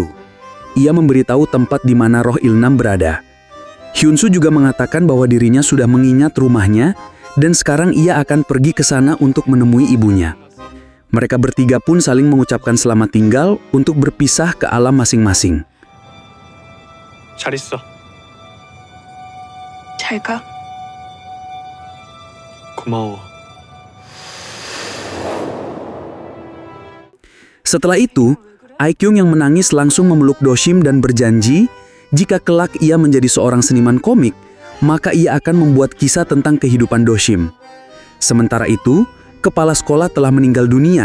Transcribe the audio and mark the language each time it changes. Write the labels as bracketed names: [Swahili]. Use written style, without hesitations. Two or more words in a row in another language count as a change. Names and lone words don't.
[Indonesian] Ia memberitahu tempat di mana roh Ilnam berada. Hyunsu juga mengatakan bahwa dirinya sudah mengingat rumahnya dan sekarang ia akan pergi ke sana untuk menemui ibunya. Mereka bertiga pun saling mengucapkan selamat tinggal untuk berpisah ke alam masing-masing. [Korean] 잘 있어. 잘 가. 고마워. [Indonesian] Setelah itu, Aikyung yang menangis langsung memeluk Doshim dan berjanji, jika kelak ia menjadi seorang seniman komik, maka ia akan membuat kisah tentang kehidupan Doshim. Sementara itu, kepala sekolah telah meninggal dunia.